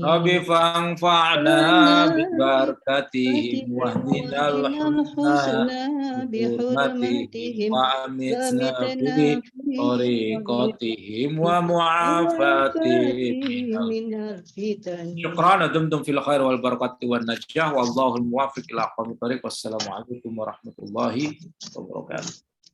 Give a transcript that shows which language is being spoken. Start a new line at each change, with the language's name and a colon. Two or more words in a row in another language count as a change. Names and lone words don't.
Arabic: رب فانفعنا ببركتهم واهدنا الحسنى بحرمتهم وأمتنا في طريقتهم ومعافاتهم من الفتن. شكرا، دمتم في الخير والبركة والنجاح، والله الموفق إلى أقوم الطريق. والسلام عليكم ورحمة الله وبركاته.